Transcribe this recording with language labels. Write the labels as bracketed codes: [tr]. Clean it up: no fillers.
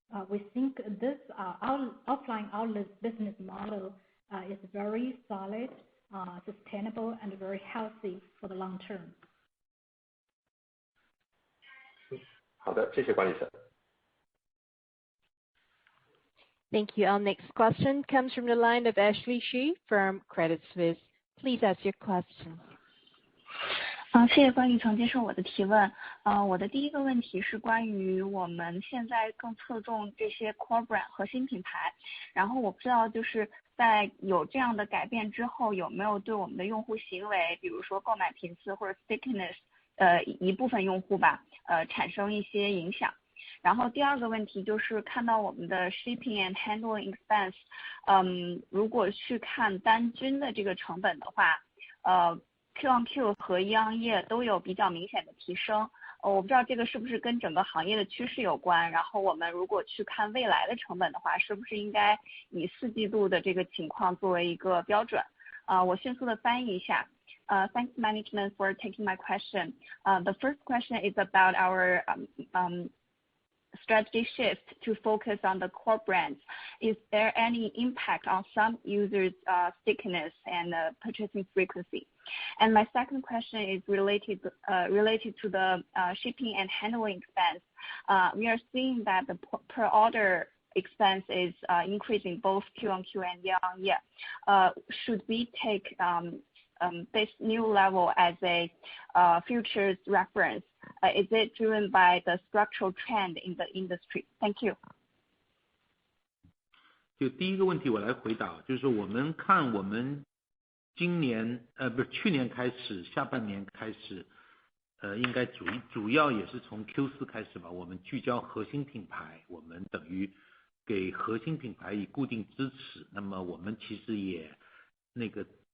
[en] We think this offline outlet business model is very solid, sustainable, and very healthy for the long term. [zh] 好的，谢谢管理层。 [en] Thank you. Our next question comes from the line of Ashley Xu from Credit Suisse. Please ask your question. [zh] 谢谢管理层接受我的提问。我的第一个问题是关于我们现在更侧重这些 core brand 核心品牌，然后我不知道就是在有这样的改变之后，有没有对我们的用户行为，比如说购买频次或者 stickiness，一部分用户吧，产生一些影响。然后第二个问题就是看到我们的 [en] shipping and handling expense， [zh] 如果去看单均的这个成本的话，Q-on-Q 和 year-on-year 都有比较明显的提升。我不知道这个是不是跟整个行业的趋势有关，然后我们如果去看未来的成本的话，是不是应该以4季度的这个情况作为一个标准？我迅速的翻译一下。 [en] Thanks management for taking my question. The first question is about our strategy shift to focus on the core brands. Is there any impact on some users' stickiness and purchasing frequency? And my second question is related to the shipping and handling expense. We are seeing that the per order expense is increasing both Q-on-Q and year-on-year. Should we take this new level as a futures reference? Is it driven by the structural trend in the industry? Thank you. [zh] 就第一个问题我来回答，就是我们看我们今年去年开始下半年开始，应该主要也是从 Q4 开始吧，我们聚焦核心品牌，我们等于给核心品牌以固定支持，那么我们其实也那个